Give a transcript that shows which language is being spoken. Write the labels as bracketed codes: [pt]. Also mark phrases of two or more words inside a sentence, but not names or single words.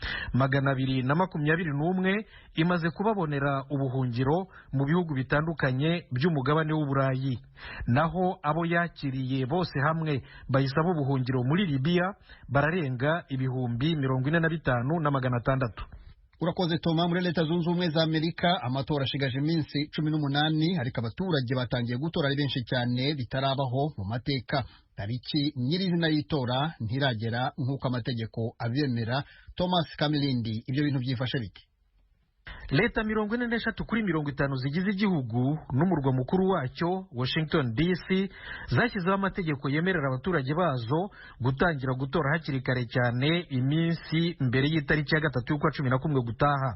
[rw] 221 imaze kubabonera ubuhungiro mu bihugu bitandukanye by'umugabane w'Uburayi. Naho abo yakiriye bose hamwe bayisaba ubuhungiro muri Libya bararenga 45,600. Urakoze Toma. Muri Leta Zunze Ubumwe za Amerika amatora ashigaje iminsi 18 ariko abaturage batangiye gutora ari benshi cyane bitarabaho mu mateka. Tariki nyirizina y'itora ntiragera nk'uko amategeko abyemera. Thomas Kamilindi, ibyo bintu byifashe bike? Leta 43 kuri 50 zigize igihugu n'umurwa mukuru wacyo Washington DC zashyizeho amategeko yemerera abaturage bazo gutangira gutora hakiri kare cyane iminsi mbere y'itariki ya 3 y'ukwa 11 gutaha.